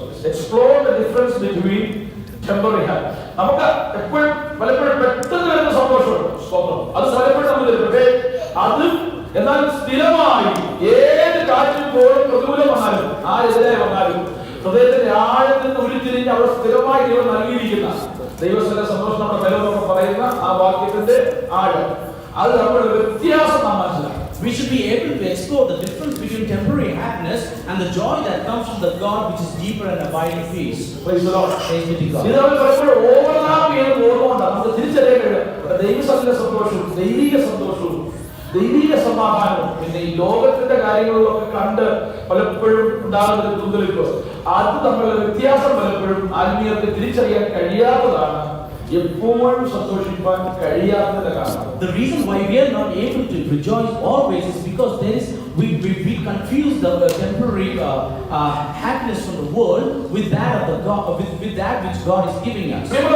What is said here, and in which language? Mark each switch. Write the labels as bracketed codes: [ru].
[en] Explore the difference between temporary happiness. [ml] നമുക്ക് എപ്പോഴും പലപ്പോഴും പെട്ടെന്ന് വരുന്ന സന്തോഷമുണ്ട്, അത് പലപ്പോഴും നമ്മൾ അത് എന്നാൽ സ്ഥിരമായി ഏത് കാറ്റിൽ പോലും പ്രതികൂലം വന്നാലും ആരെതിരെ വന്നാലും ഹൃദയത്തിന്റെ ആഴത്തിൽ നിന്ന് ഉരുത്തിരിഞ്ഞ് അവിടെ സ്ഥിരമായി ദൈവം നൽകിയിരിക്കുന്ന ദൈവസ്ഥല സന്തോഷം നമ്മുടെ ബലമെന്ന് പറയുന്ന ആ വാക്യത്തിന്റെ ആഴം, അത് നമ്മുടെ വ്യത്യാസം നാം മനസ്സിലാക്കും. [en] We should be able to explore the difference between temporary happiness and the joy that comes from the God which is deeper and abiding peace. Praise the Lord. Praise be to God. [ml] ഇത് നമ്മൾ പലപ്പോഴും overlap ചെയ്യുന്ന ഓർമ്മ നമുക്ക് തിരിച്ചറിയാൻ കഴിയും. ദൈവസത്തിലെ സന്തോഷവും ദൈവിക സന്തോഷവും ദൈവിക സമാധാനവും പിന്നെ ഈ ലോകത്തിന്റെ കാര്യങ്ങളിലൊക്കെ കണ്ട് പലപ്പോഴും ഉണ്ടാകുന്ന ഒരു തുന്തലിപ്പ്, അത് തമ്മിലുള്ള വ്യത്യാസം പലപ്പോഴും ആത്മീയത്തെ തിരിച്ചറിയാൻ കഴിയാത്തതാണ്, എപ്പോഴും സന്തോഷിക്കാൻ കഴിയാത്തതിന്റെ കാരണം. [en] The reason why we are not able to rejoice always is because we confuse the temporary happiness from the world with that of the God, with that which God is giving us.